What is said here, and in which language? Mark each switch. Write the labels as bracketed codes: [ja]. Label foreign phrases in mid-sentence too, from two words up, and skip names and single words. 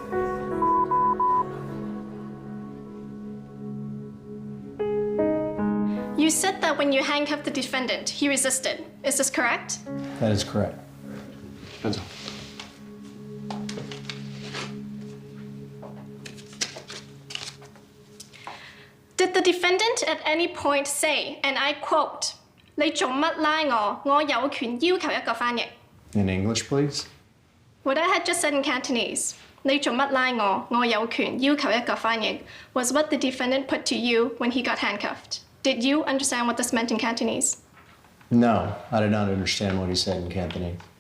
[en] You said that when you handcuffed the defendant, he resisted. Is this correct? That is correct. Pencil. Did the defendant at any point say, and I quote, [yue] 你做乜拉我？我有權要求一個翻譯。 [en] In English, please. What I had just said in Cantonese, [yue] 你做乜拉我？我有權要求一個翻譯 [en] was what the defendant put to you when he got handcuffed. Did you understand what this meant in Cantonese? No, I did not understand what he said in Cantonese.